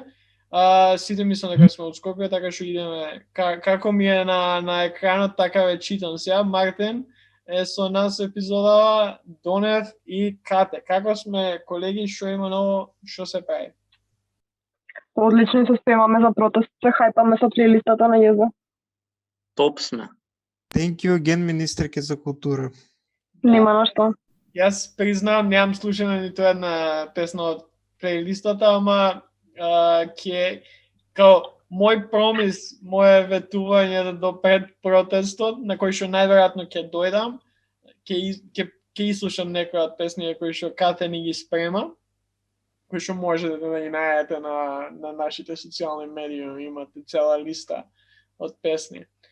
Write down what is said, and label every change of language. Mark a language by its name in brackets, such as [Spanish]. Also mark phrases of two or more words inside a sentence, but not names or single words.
[Macedonian] Сите мислам дека сме од Скопје, така што идеме, како ми е на екранот, така ве читам сега. Мартин е со нас епизодава, Донев и Кате. Како сме, колеги, што има ново, што се прави? Одлично се спремаме за протест, се хајпаме со плейлистата на Језа. Топ сме. [English] Thank you again, [Macedonian] министерке за култура. Нема на што. Јас признавам, немам слушано ниту една песна од плейлистата, ама као мој промис, моје ветување до пред протестот, на кој што најверојатно ќе дојдам, ќе ислушам некои од песни кои што Кате ни ги спрема, кои што можете да ги најдете на нашите социјални медиуми, имате цела листа од песни.